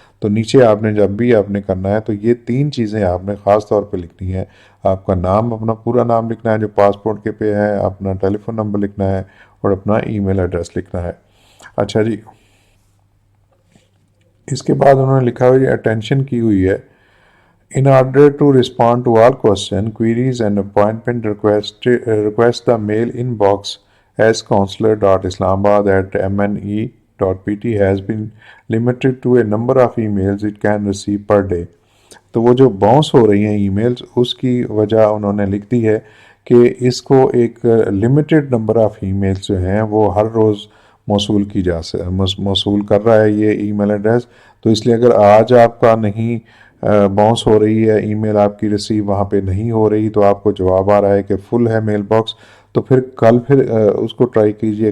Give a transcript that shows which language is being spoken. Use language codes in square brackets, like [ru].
[ur] تو نیچے آپ نے جب بھی آپ نے کرنا ہے تو یہ 3 چیزیں آپ نے خاص طور پہ لکھنی ہے. آپ کا نام، اپنا پورا نام لکھنا ہے جو پاسپورٹ کے پہ ہے، اپنا ٹیلی فون نمبر لکھنا ہے اور اپنا ای میل ایڈریس لکھنا ہے. اچھا جی، اس کے بعد انہوں نے لکھا ہوئی اٹینشن کی ہوئی ہے. [en] In order to respond to all questions, queries and appointment request the mail inbox sconsular.islamabad@mne.pt has been limited to a number of emails it can receive per day. [ur] تو وہ جو باؤنس ہو رہی ہیں ای میلز، اس کی وجہ انہوں نے لکھ دی ہے کہ اس کو ایک limited number of e mails جو ہیں وہ ہر روز موصول کر رہا ہے یہ ای میل ایڈریس. تو اس لیے اگر آج آپ کا نہیں باؤنس ہو رہی ہے ای میل، آپ کی ریسیو وہاں پہ نہیں ہو رہی، تو آپ کو جواب آ رہا ہے کہ فل ہے میل باکس، تو پھر کل پھر اس کو ٹرائی کیجئے.